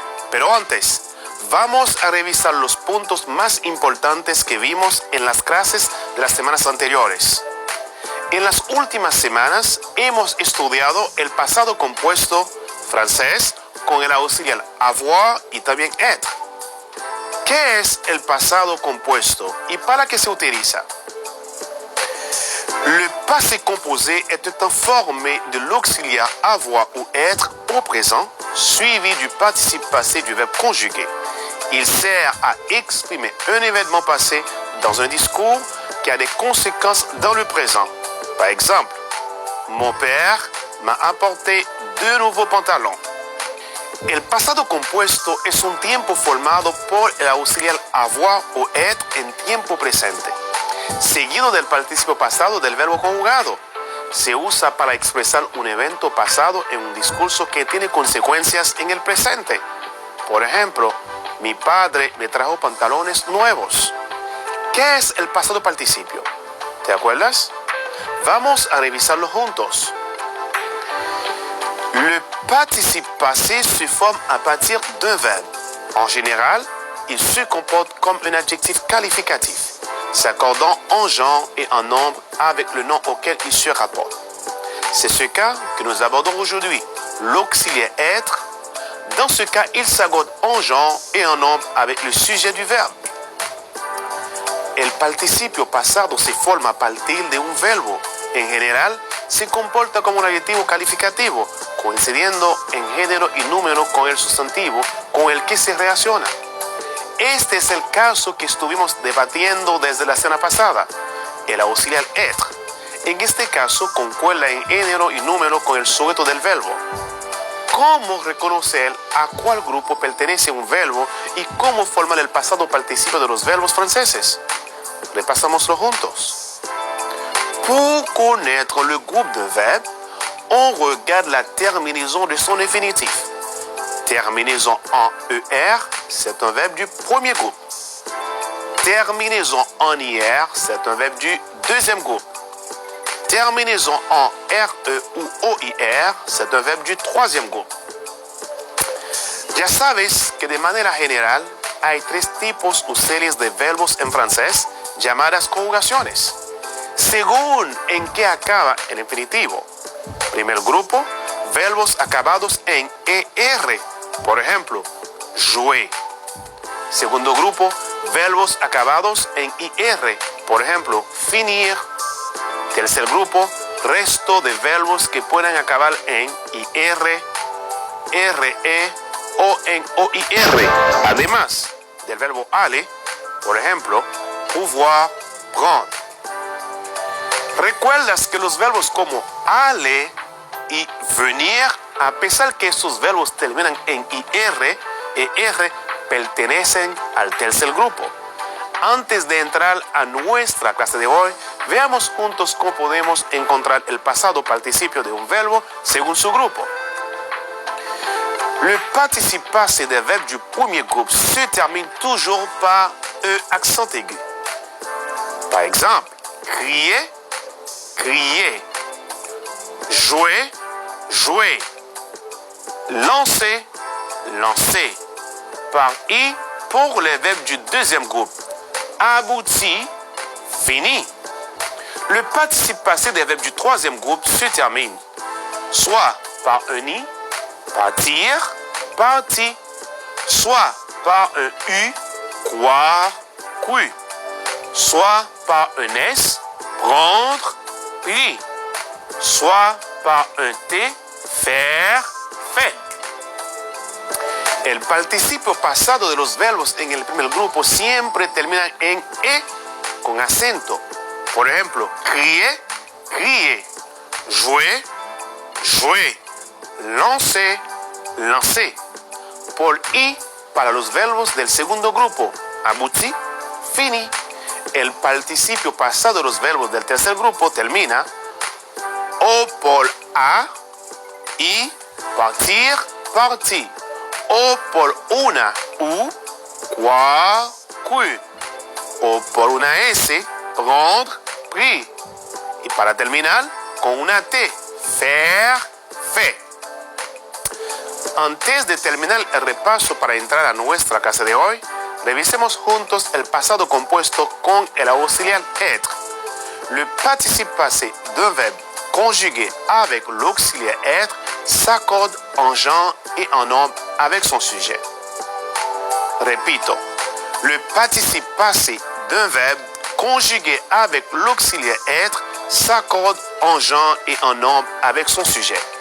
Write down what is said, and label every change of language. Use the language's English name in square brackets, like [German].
[Spanish] Pero antes, vamos a revisar los puntos más importantes que vimos en las clases de las semanas anteriores. En las últimas semanas hemos estudiado el pasado compuesto francés con el auxiliar avoir y también être. ¿Qué es el pasado compuesto y para qué se utiliza? [French] Le passé composé est un temps formé de l'auxiliaire avoir ou être au présent, suivi du participe passé du verbe conjugué. Il sert à exprimer un événement passé dans un discours qui a des conséquences dans le présent. Par exemple, mon père m'a apporté 2 nouveaux pantalons. [Spanish] El pasado compuesto es un tiempo formado por el auxiliar avoir o être en tiempo presente, seguido del participio pasado del verbo conjugado. Se usa para expresar un evento pasado en un discurso que tiene consecuencias en el presente. Por ejemplo, mi padre me trajo pantalones nuevos. ¿Qué es el pasado participio? ¿Te acuerdas? Vamos a revisarlo juntos. [French] Le participe passé se forme à partir d'un verbe. En général, il se comporte comme un adjectif qualificatif, s'accordant en genre et en nombre avec le nom auquel il se rapporte. C'est ce cas que nous abordons aujourd'hui, l'auxiliaire être. Dans ce cas, il s'accorde en genre et en nombre avec le sujet du verbe. [Spanish] El participio pasado se forma a partir de un verbo. En general, se comporta como un adjetivo calificativo, coincidiendo en género y número con el sustantivo con el que se relaciona. Este es el caso que estuvimos debatiendo desde la semana pasada, el auxiliar être. En este caso, concuerda en género y número con el sujeto del verbo. ¿Cómo reconocer a cuál grupo pertenece un verbo y cómo formar el pasado participio de los verbos franceses? Repasámoslo juntos. [French] Pour connaître le groupe d'un verbe, on regarde la terminaison de son infinitif. Terminaison en ER, c'est un verbe du premier groupe. Terminaison en IR, c'est un verbe du deuxième groupe. Terminaison en RE ou OIR, c'est un verbe du troisième groupe. [Spanish] Ya sabes que de manera general hay 3 tipos o series de verbos en francés llamadas conjugaciones, según en qué acaba el infinitivo. Primer grupo, verbos acabados en ER, por ejemplo, jouer. Segundo grupo, verbos acabados en IR, por ejemplo, finir. Tercer grupo, resto de verbos que puedan acabar en IR, RE o en OIR, además del verbo aller, por ejemplo, pouvoir, prendre. ¿Recuerdas que los verbos como aller y venir, a pesar que estos verbos terminan en IR e R, pertenecen al tercer grupo? Antes de entrar a nuestra clase de hoy, veamos juntos cómo podemos encontrar el pasado participio de un verbo según su grupo. [French] Le participe passé des verbes du premier groupe se termine toujours par E accent aigu. Par exemple, crier, crier. Jouer, jouer. Lancer, lancer. Par I pour les verbes du deuxième groupe. Abouti, fini. Le participe passé des verbes du troisième groupe se termine soit par un I, partir, parti, soit par un U, croire, cru, soit par un S, prendre, pris, soit par un T, faire, fait. [Spanish] El participio pasado de los verbos en el primer grupo siempre terminan en E con acento. Por ejemplo, crier, crier. Jouer, jouer. Lancer, lancer. Por I para los verbos del segundo grupo. Abouti, fini. El participio pasado de los verbos del tercer grupo termina o por A, I, partir, parti. O por una U, croire, cru. O por una S, prendre, pris. Y para terminar, con una T, faire, fait. Antes de terminar el repaso para entrar a nuestra clase de hoy, revisemos juntos el pasado compuesto con el auxiliar être. [French] Le participe passé d'un verbe conjugué avec l'auxiliaire être s'accorde en genre et en nombre avec son sujet. [Spanish] Repito, [French] le participe passé d'un verbe conjugué avec l'auxiliaire être s'accorde en genre et en nombre avec son sujet.